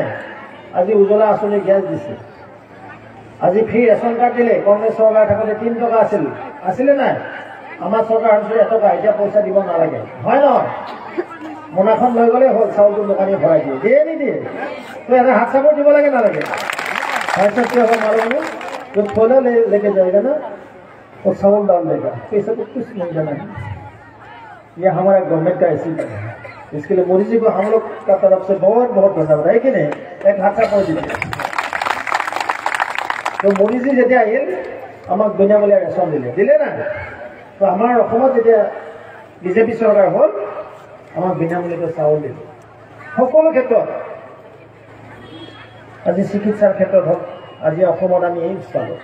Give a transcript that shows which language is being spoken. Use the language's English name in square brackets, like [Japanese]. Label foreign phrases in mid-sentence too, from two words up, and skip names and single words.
[Assamese] আজি উজ্বলা আঁচনি গেছ দিছে। আজি ফ্ৰী ৰেচন কাৰ্ড দিলে। কংগ্ৰেছ চৰকাৰ থাকোঁতে 3 টকা আছিল, আছিলে নাই? আমাৰ চৰকাৰ হৈছে 1 টকা, এতিয়া পইচা দিব নালাগে, হয় নহয়? মোনাখন লৈ গ'লেই হ'ল, চাউলটো দোকানীয়ে ভৰাই দিয়ে। দিয়ে নিদিয়ে? তো এটা হাত চাপৰ দিব লাগে নালাগে? [Hindi] हाथ से क्या होगा मालूम है? जो थोड़ा लेके जाएगा ना वो चावल डाल देगा, पैसा तो कुछ नहीं देना है। ये हमारा गवर्नमेंट का ऐसी है। इसके लिए मोदी जी को हम लोग का तरफ से बहुत बहुत धन्यवाद है कि नहीं? एक हाथ से पहुँच दीजिए। तो मोदी जी [Assamese] যেতিয়া আহিল আমাক বিনামূলীয়া ৰেচন দিলে না। তো আমাৰ অসমত যেতিয়া বিজেপি চৰকাৰ হ'ল আমাক বিনামূলীয়াকৈ চাউল দিলে। সকলো ক্ষেত্ৰত আজি চিকিৎসাৰ ক্ষেত্ৰত হওক, আজি অসমত আমি এইমছ পালোঁ।